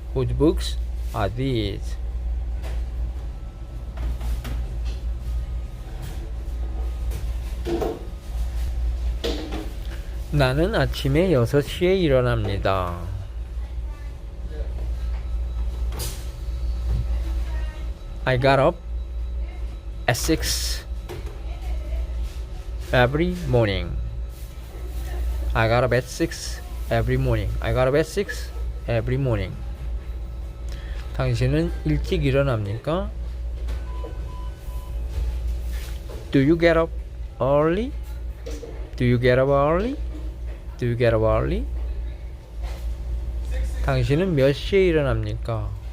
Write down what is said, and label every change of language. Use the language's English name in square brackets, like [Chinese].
[English] Whose books are these? [Korean] 나는 아침에 6시에 일어납니다. [English] I got up at 6 every morning. I got up at 6 every morning. I got up at 6 every morning? [Korean] 당신은 일찍 일어납니까? [English] Do you get up early? Do you get up early? Do you get up early? [Korean] 당신은 몇 시에 일어납니까?